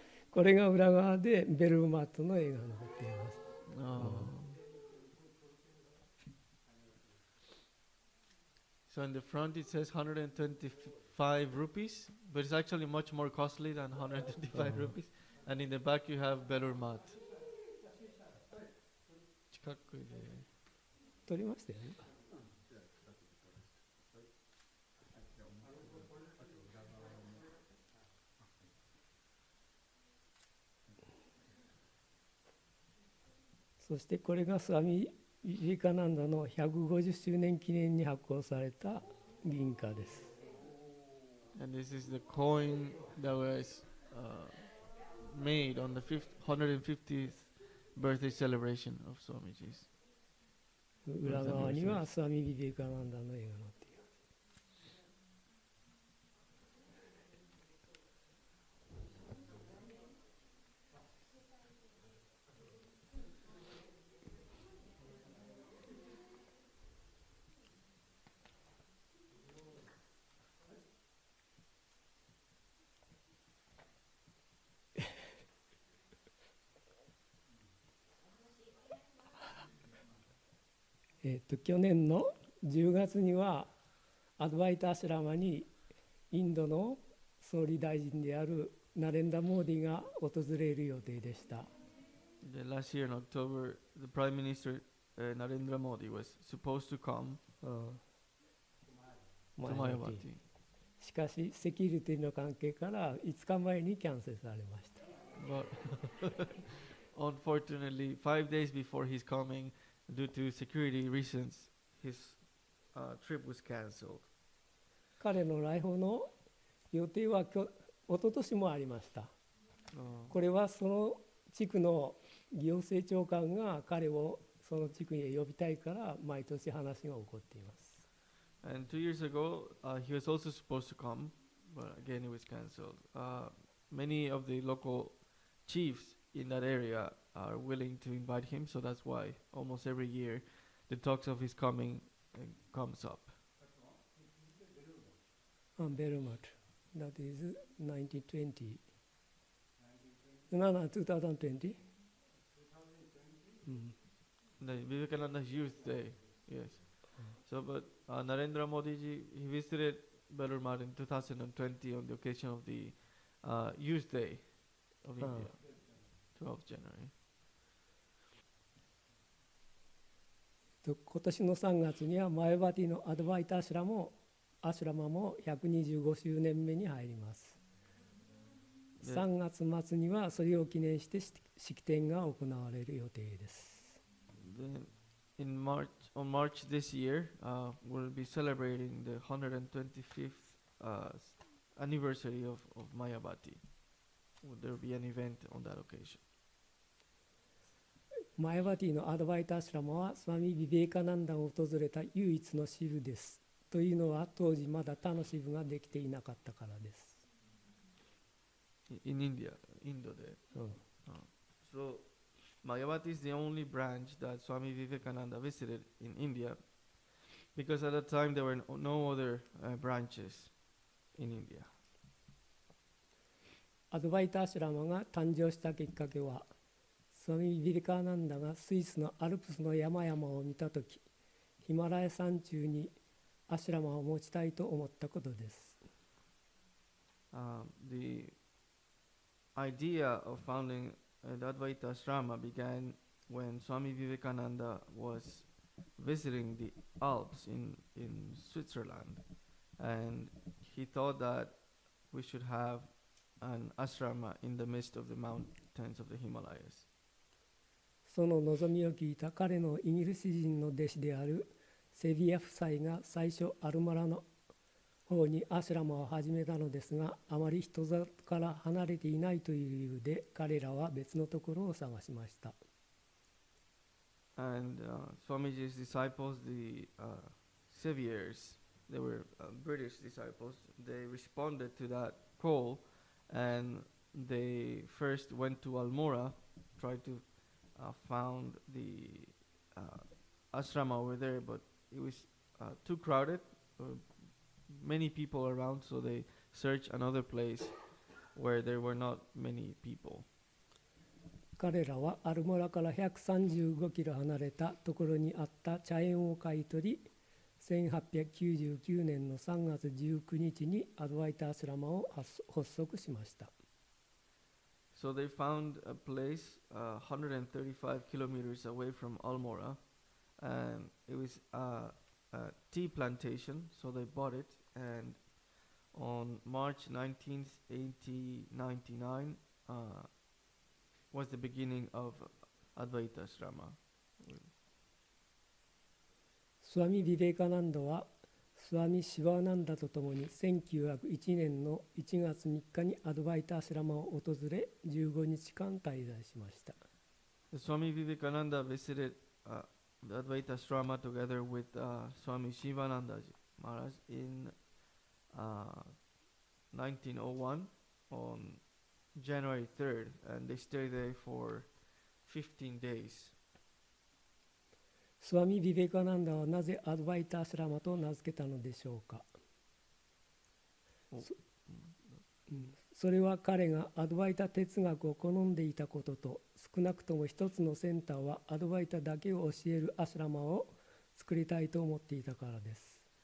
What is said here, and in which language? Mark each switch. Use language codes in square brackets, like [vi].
[ja] これが裏側でベルマットの絵が残っています。 [en] So in the front it says 125 rupees, but it's actually much more costly than 125 rupees. And in the back you have better mat. [ja] 近くで撮りましたよね。そしてこれがスワミ・ビベカナンダの150周年記念に発行された銀貨です。 [en] And this is the coin that was made on the 150th birthday celebration of Swamiji's. [ja] 裏側にはスワミ・ビベカナンダの絵が載っています。去年の10月にはアドバイタ・アシュラマにインドの総理大臣であるナレンダ・モーディが訪れる予定でした。 [en] Last year in October, the Prime Minister Narendra Modi was supposed to come to Mayavati. [ja] しかしセキュリティの関係から5日前にキャンセルされました。 [en] But unfortunately, 5 days before he's coming, due to security reasons, his trip was cancelled. [ja] 彼の来訪の予定は一昨年もありました。これはその地区の行政長官が彼をその地区へ呼びたいから毎年話が起こっています。 [en] And 2 years ago, he was also supposed to come, but again it was cancelled. Many of the local chiefs in that area are willing to invite him, so that's why almost every year the talks of his coming comes up. ベルマット。That is 1920. No, 2020? The Vivekananda's Youth Day, yes. So, but Narendra Modi ji, he visited Belur in 2020 on the occasion of the Youth Day of India, 12th January. [ja] 今年の3月にはマヤバティのアドバイタアシュラマも125周年目に入ります。 3月末にはそれを記念して式典が行われる予定です。 [en] On March this year, we'll be celebrating the 125th anniversary of Mayabati. There will be an event on that occasion. [ja] マヤバティのアドバイタアシュラマはスワミ・ビベーカナンダを訪れた唯一の支部です。というのは当時まだ他の支部ができていなかったからです。 [en] In India, Indo there. So Mayavati is the only branch that Swami Vivekananda visited in India, because at that time there were no other branches in India. [ja] アドバイタアシュラマが誕生したきっかけは、スワミ・ビベカナンダがスイスのアルプスの山々を見たとき、ヒマラヤ山中にアシュラマを持ちたいと思ったことです。 [en] The idea of founding the Advaita Ashrama began when Swami Vivekananda was visiting the Alps in Switzerland, and he thought that we should have an ashrama in the midst of the mountains of the Himalayas. [ja] その望みを聞いた彼のイギリス人の弟子であるセビア夫妻が最初アルマラの方にアシュラマを始めたのですが、あまり人里から離れていないという理由で彼らは別のところを探しました。 [en] And Swamiji's disciples, the Seviers, they were British disciples, they responded to that call and they first went to Almora, tried to found the ashrama over there, but it was too crowded, many people around, so they searched another place where there were not many people. [ja] 彼らはアルモラから135キロ離れたところにあった茶園を買い取り、1899年の3月19日にアドワイタアシュラマを発足しました。 [en] So they found a place 135 kilometers away from Almora, and it was a tea plantation, so they bought it, and on March 19th, 1899, was the beginning of Advaita Ashrama. [ja] スワミ・ビベカナンダはスワミ・シワーナンダとともに1901年の1月3日にアドバイタアシュラマを訪れ15日間滞在しました。 [en] Swami Vivekananda visited the Advaita Ashrama together with Swami Shivananda Maharaj in 1901 on January 3rd, and they stayed there for 15 days. [ja] スワミ・ビベカナンダはなぜアドバイタアシュラマと名付けたのでしょうか。それは彼がアドバイタ哲学を好んでいたことと、少なくとも一つのセンターはアドバイタだけを教えるアシュラマを作りたいと思っていたからです。